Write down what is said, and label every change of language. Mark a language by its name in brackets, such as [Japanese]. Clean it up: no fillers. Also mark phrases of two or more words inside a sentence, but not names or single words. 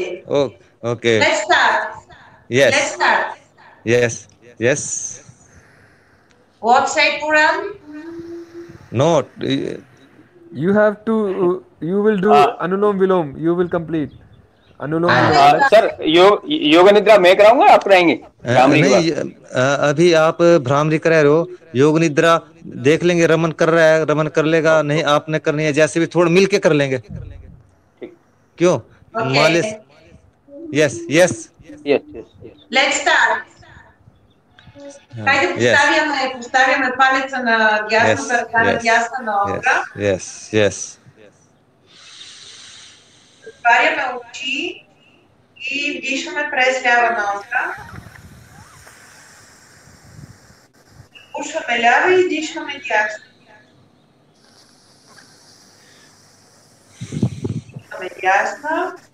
[English] Oh, okay. Let's start. Let's Yes. start. Yes. Yes. What say, Puran? No. You have to. You will do हाँ Anulom Vilom. You will complete Anulom हाँ, Vilom. Anand, [Hindi] हाँ सर, योग निद्रा मैं कराऊंगा, आप कराएंगे भ्रामरी के नहीं, बाद? अभी आप भ्रामरी करा रहे हो। योग निद्रा देख लेंगे, रमन कर रहा है, रमन कर लेगा, ओके नहीं ओके, आपने करनी है, जैसे भी थोड़ा मिल के कर लेंगे। ठीक। क्यों? मालिश। okay. [English] Yes yes. Yes yes yes. Let's start. [Bulgarian] Хайде यस поставяме палеца на यस дясната ръка, на यस дясна यस нога. यस यस। Отваряме очи и вдишваме през лява ноздра. Пушваме лява и издишваме дясна. Пушваме дясна.